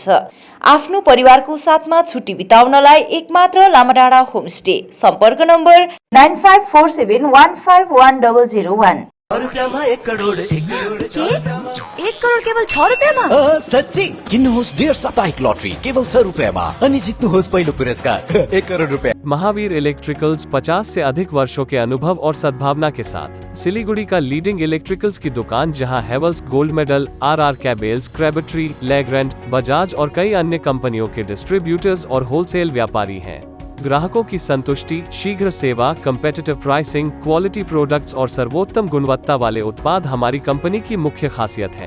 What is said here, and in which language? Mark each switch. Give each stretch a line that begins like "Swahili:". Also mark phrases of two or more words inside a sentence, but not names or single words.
Nepali: आफ्नो परिवारको साथमा छुट्टी बिताउनलाई एकमात्र लामाडाँडा होमस्टे। सम्पर्क नम्बर 9547151001। 1 करोड 1 करोड केवल 6 रुपियाँमा? सच्ची किन्नुहोस् डेढ साप्ताहिक लटरी केवल 6 रुपियाँमा अनि जित्नुहोस् पहिलो पुरस्कार 1 करोड रुपया।
Hindi: महावीर इलेक्ट्रिकल्स 50 से अधिक वर्षों के अनुभव और सद्भावना के साथ सिलीगुड़ी का
English: leading electricals
Hindi: की दुकान, जहां हेवेल्स गोल्ड मेडल, RR कैबल्स, क्रेबेट्री, लेग्रैंड, बजाज और कई अन्य कंपनियों के डिस्ट्रीब्यूटर्स और होलसेल व्यापारी हैं। ग्राहकों की संतुष्टि, शीघ्र सेवा,
English: competitive pricing, quality products
Hindi: और सर्वोत्तम गुणवत्ता वाले उत्पाद हमारी कंपनी की मुख्य खासियत है।